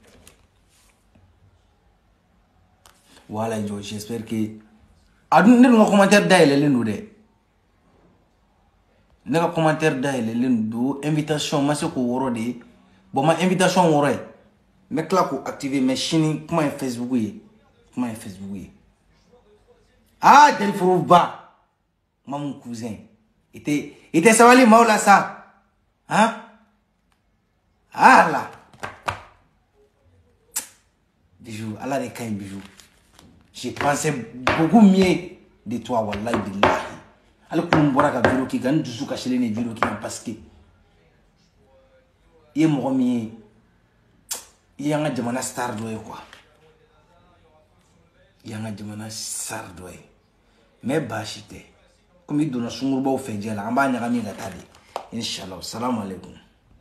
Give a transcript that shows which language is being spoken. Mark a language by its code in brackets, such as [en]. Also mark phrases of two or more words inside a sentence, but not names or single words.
[fr] voilà j'espère que [bm] a dun ne dun ka commentaire dayɛlɛlen don dɛ ne ka commentaire dayɛlɛlen don invitation ma se k'o wɔrɔ de ye bon ma invitation wɔrɔ ye n bɛ tila k'o activer mais sini kuma ye Facebook ye ah Delifuruba ma [fr] mon cousin [bm] i tɛ sabali maaw la sa hein ah là Bijou Allah de ka ɲi Bijou [fr] j'ai pensé beaucoup mieux de toi [ar] wallahi billahi [bm] ale kun bɔra ka vidéo k'i kan n dusu kasilen de vidéo k'i kan [fr] parce que [bm] i ye mɔgɔ min ye i y'an ka jamana star dɔ ye quoi i y'an ka jamana star dɔ ye mais baasi tɛ comme i donna sungurubaw fɛ jɛ la an b'a ɲagami ka taa de [ar] inshallah salamu alaikum